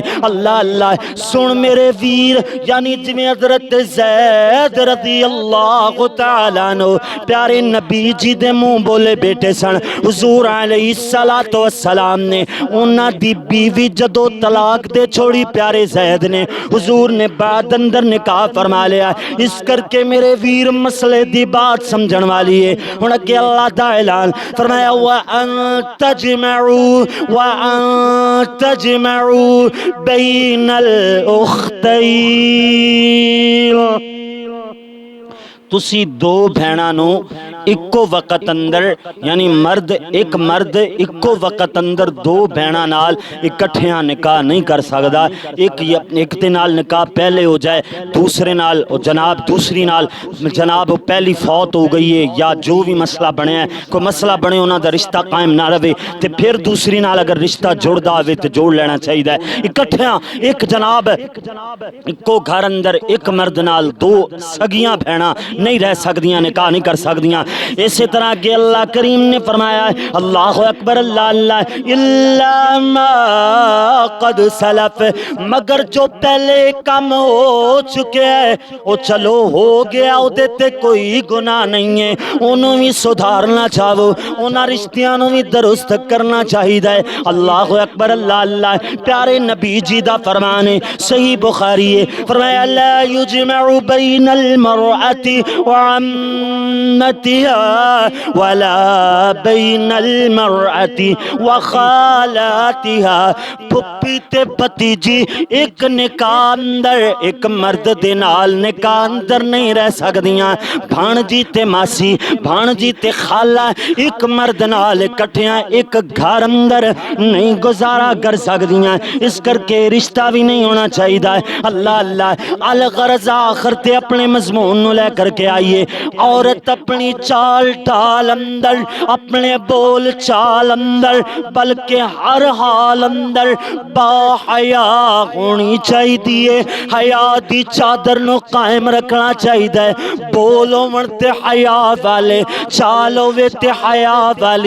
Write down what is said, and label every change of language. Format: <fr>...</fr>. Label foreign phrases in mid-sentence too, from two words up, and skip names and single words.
<pa>اللہ اللہ، سن میرے ویر، یعنی جویں حضرت زید</pa> <ar>رضی اللہ تعالیٰ عنہ</ar> <pa>پیارے نبی جی دے منہ بولے بیٹے سن، حضور</pa> <ar>علیہ السلام</ar> <pa>نے انہاں دی بیوی جدو طلاق دے چھوڑی پیارے زید نے، حضور نے بعد اندر نکاح فرما لیا۔ اس کر کے میرے ویر مسئلے دی بات سمجھن والی ہے۔ ہن اگے اللہ دا اعلان فرمایا</pa> <ar>وَأَن تَجْمَعُوا بَيْنَ الْأُخْتَيْنِ،</ar> <pa>تسی دو بھیناں نو اکو وقت اندر، یعنی ایک مرد اکو وقت اندر دو بھیناں نال اکٹھیاں نکاح نہیں کر سکدا۔ ایک دے نال نکاح پہلے ہو جائے، دوسرے نال جناب دوسری نال جناب پہلی فوت ہو گئی ہے، یا جو بھی مسئلہ بنیا ہے، کوئی مسئلہ بنے انہاں دا رشتہ قائم نہ رہے تے پھر دوسری نال اگر رشتہ جڑدا ہوئے تے جوڑ لینا چاہیے۔ اکٹھیاں ایک جناب اکو گھر اندر ایک مرد نال دو سگیاں بھیناں نہیں رہ سکدیاں، نکاح نہیں کر سکدیاں۔</pa> <ur>اسی طرح کہ اللہ کریم نے فرمایا ہے،</ur> <ar>اللہ اکبر،</ar> <ur>اللہ اللہ،</ur> <ar>الا ما قد سلف،</ar> <ur>مگر جو پہلے کم ہو چکے ہیں وہ چلو ہو گیا، او دیتے کوئی گناہ نہیں ہے،</ur> <pa>انہوں بھی سدھارنا چاہو، انہاں رشتیاں نو بھی درست کرنا چاہیے۔</pa> <ar>اللہ اکبر،</ar> <pa>اللہ اللہ، پیارے نبی جی دا فرمان ہے، صحیح بخاری ہے، فرمایا</pa> <ar>لا یجمع بین المرأة وعمتها ولا بین المرأة وخالاتها،</ar> <pa>پھپھی تے بھتیجی ایک نکاح اندر ایک مرد دے نال نکاح اندر نہیں رہ سکدیاں، بھانجی تے ماسی، بھانجی تے خالہ ایک مرد نال اکٹھیاں ایک گھر اندر نہیں گزارا کر سکدیاں، اس کر کے رشتہ بھی نہیں ہونا چاہیے۔ اللہ اللہ، الغرض آخر تے اپنے مضمون نو لے کر کے آئیے، عورت اپنی چال ٹال اندر، اپنے بول چال اندر، بلکہ ہر حال اندر با حیا ہونی چاہیے، حیا دی چادر نو قائم رکھنا چاہیے، بولو مرتے حیا والے، چالو ویتے حیا والی۔</pa>